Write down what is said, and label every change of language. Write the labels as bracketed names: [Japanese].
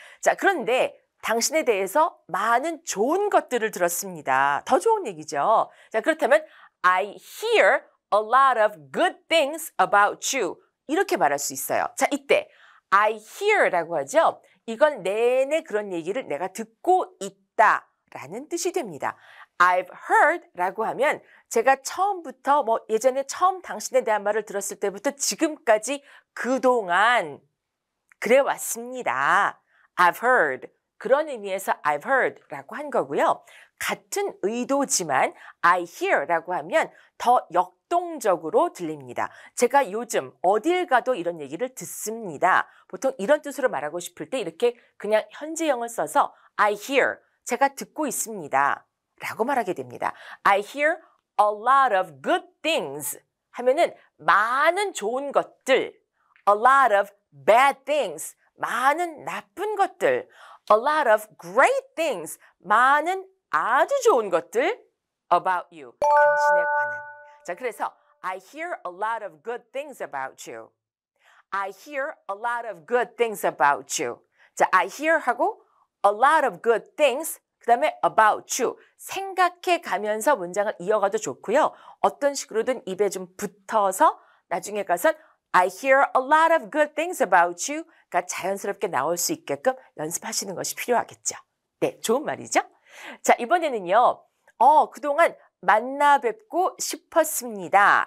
[Korean] 자, 그런데 당신에 대해서 많은 좋은 것들을 들었습니다. 더 좋은 얘기죠. 자, 그렇다면 [English] I hear a lot of good things about you. [Korean] 이렇게 말할 수 있어요. 자, 이때 [English] I hear [Korean] 라고 하죠. 이건 내내 그런 얘기를 내가 듣고 있다라는 뜻이 됩니다. [English] I've heard [Korean] 라고 하면 제가 처음부터 예전에 처음 당신에 대한 말을 들었을 때부터 지금까지 그동안 그래 왔습니다. [English] I've heard. [Korean] 그런 의미에서 [English] I've heard [Korean] 라고 한 거고요. 같은 의도지만 [English] I hear [Korean] 라고 하면 더 역동적으로 들립니다. 제가 요즘 어딜 가도 이런 얘기를 듣습니다. 보통 이런 뜻으로 말하고 싶을 때 이렇게 그냥 현재형을 써서 [English] I hear, [Korean] 제가 듣고 있습니다. 라고 말하게 됩니다. [English] I hear a lot of good things [Korean] 하면은 많은 좋은 것들, [English] a lot of bad things, [Korean] 많은 나쁜 것들, [English] a lot of great things, [Korean] 많은 아주 좋은 것들 [English] about you, [Korean] 당신에 관한. 자, 그래서 [English] I hear a lot of good things about you. I hear a lot of good things about you. 자, I hear 하고 a lot of good things, 그 다음에 about you. [Korean] 생각해 가면서 문장을 이어가도 좋고요. 어떤 식으로든 입에 좀 붙어서 나중에 가서 [English] I hear a lot of good things about you [Korean] 가 자연스럽게 나올 수 있게끔 연습하시는 것이 필요하겠죠. 네, 좋은 말이죠. 자, 이번에는요. 그동안 만나 뵙고 싶었습니다.